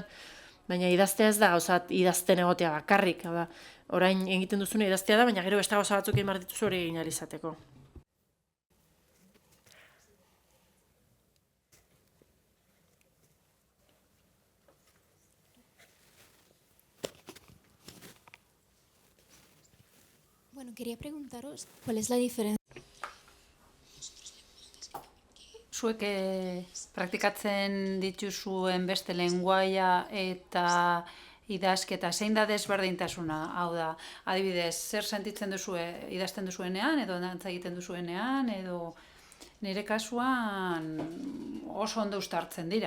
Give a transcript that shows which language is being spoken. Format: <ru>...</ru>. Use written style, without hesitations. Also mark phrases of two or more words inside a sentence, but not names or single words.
<eu>Baina idaztea ez da, gauzat idazten egotea bakarrik, da, orain egiten duzune idaztea da, baina gero beste gauza batzuk egin behar dituzu hori egin ahal izateko.</eu> <es>Bueno, quería preguntaros cuál es la diferencia.</es> <eu>Zuek praktikatzen dituzuen beste lenguaia eta idazketa, zein da desberdintasuna? Hau da, adibidez, zer sentitzen duzue idazten duzuenean, edo dantza egiten duzuenean, edo nire kasuan oso ondo uztartzen dira.</eu>